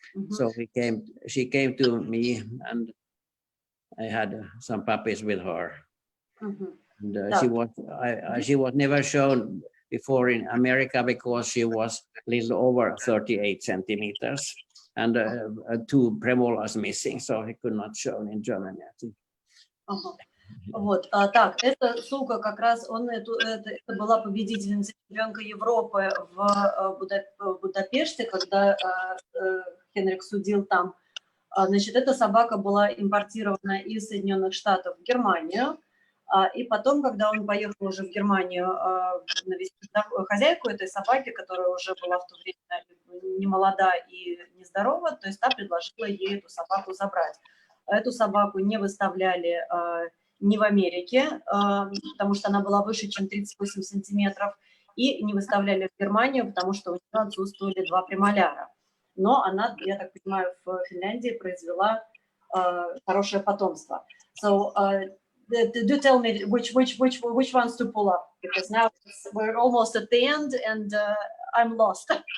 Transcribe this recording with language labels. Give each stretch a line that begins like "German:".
English: So she came to me, and I had some puppies with her. And she was never shown before in America because she was a little over 38 centimeters, and 2 premolars missing, so he could not show in Germany, I think.
Russian: Вот, так, эта сука как раз, это была победительница чемпионка Европы в Будапеште, когда Henric судил там Значит, эта собака была импортирована из Соединенных Штатов в Германию. И потом, когда он поехал уже в Германию навестить хозяйку этой собаки, которая уже была в то время не молода и нездорова, то есть та предложила ей эту собаку забрать. Эту собаку не выставляли ни в Америке, потому что она была выше, чем 38 сантиметров, и не выставляли в Германию, потому что у нее отсутствовали 2 премоляра. Но она, я так понимаю, в Финляндии произвела хорошее потомство.
English: So, do tell me which ones to pull up, because now we're almost at the end and I'm lost.